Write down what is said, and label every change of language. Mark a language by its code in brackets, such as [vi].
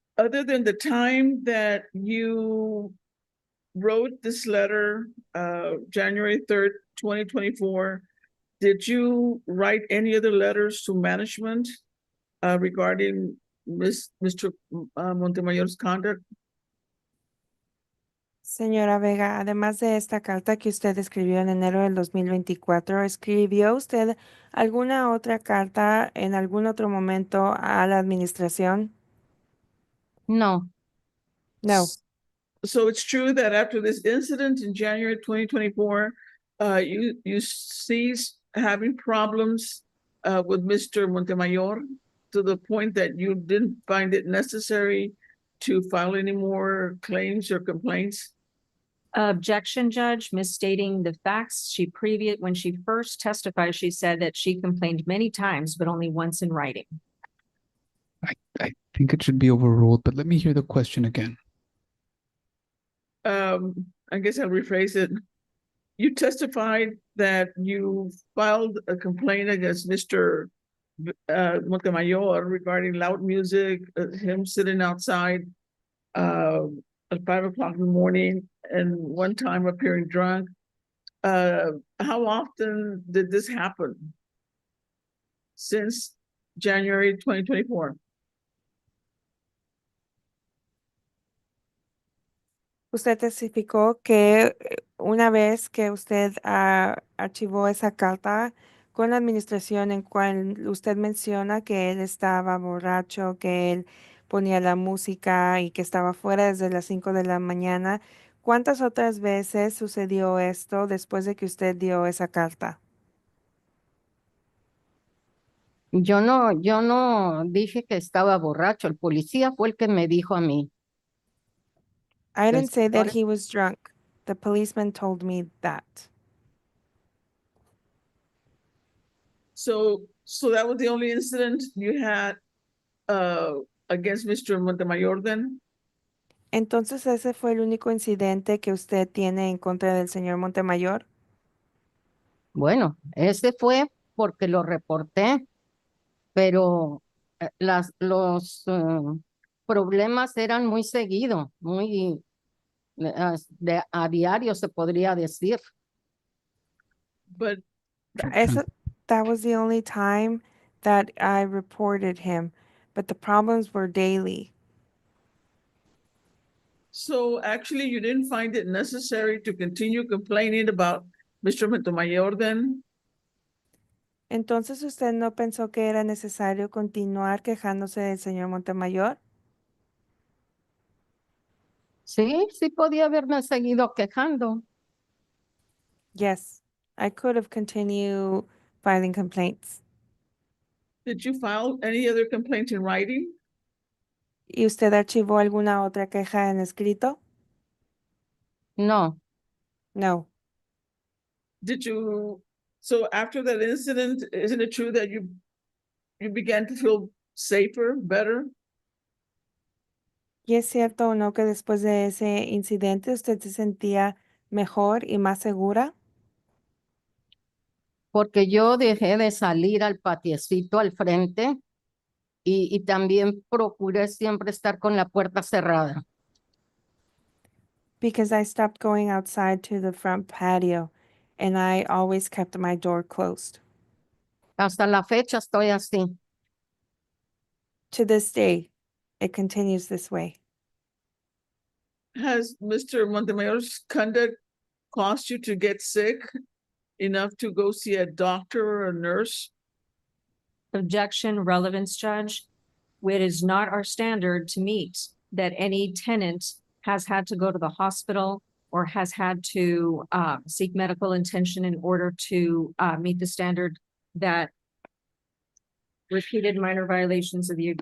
[en] other than the time that you wrote this letter, January 3rd, 2024, did you write any other letters to management regarding Mr. Montemayor's conduct? [es] Señora Vega, además de esta carta que usted escribió en enero del 2024, ¿escribió usted alguna otra carta en algún otro momento a la administración? No, [en] No. So it's true that after this incident in January 2024, you ceased having problems with Mr. Montemayor to the point that you didn't find it necessary to file any more claims or complaints? Objection, Judge, misstating the facts. When she first testified, she said that she complained many times, but only once in writing. I think it should be overruled, but let me hear the question again. I guess I'll rephrase it. You testified that you filed a complaint against Mr. Montemayor regarding loud music, him sitting outside at 5 o'clock in the morning and one time appearing drunk. How often did this happen since January 2024? [es] Usted testificó que una vez que usted archivó esa carta con la administración en cual usted menciona que él estaba borracho, que él ponía la música y que estaba fuera desde las 5 de la mañana. ¿Cuántas otras veces sucedió esto después de que usted dio esa carta? yo no dije que estaba borracho. El policía fue el que me dijo a mí. [en] I didn't say that [es] señores. [en] he was drunk. The policeman told me that. So that was the only incident you had against Mr. Montemayor then? [es] Entonces, ¿ese fue el único incidente que usted tiene en contra del señor Montemayor? Bueno, ese fue porque lo reporté, pero los problemas eran muy seguidos, muy a diario se podría decir. [en] But Eso, that was the only time that I reported him, but the problems were daily. so actually you didn't find it necessary to continue complaining about Mr. Montemayor then? [es] Entonces, ¿usted no pensó que era necesario continuar quejándose del señor Montemayor? Sí, sí podía haberme seguido quejando. [en] Yes, I could have continued filing complaints. Did you file any other complaint in writing? [es] ¿Y usted archivó alguna otra queja en escrito? No, [en] No. Did you, so after that incident, isn't it true that you began to feel safer, better? [es] ¿Y es cierto o no que después de ese incidente usted se sentía mejor y más segura? porque yo dejé de salir al patiecito al frente y también procuré siempre estar con la puerta cerrada. [en] Because I stopped going outside to the front patio and I always kept my door closed. [es] Hasta la fecha estoy así. [en] To this day, it continues this way. Has Mr. Montemayor's conduct caused you to get sick enough to go see a doctor or a nurse? Objection, relevance, judge. It is not our standard to meet that any tenant has had to go to the hospital or has had to seek medical attention in order to meet the standard that repeated minor violations of the,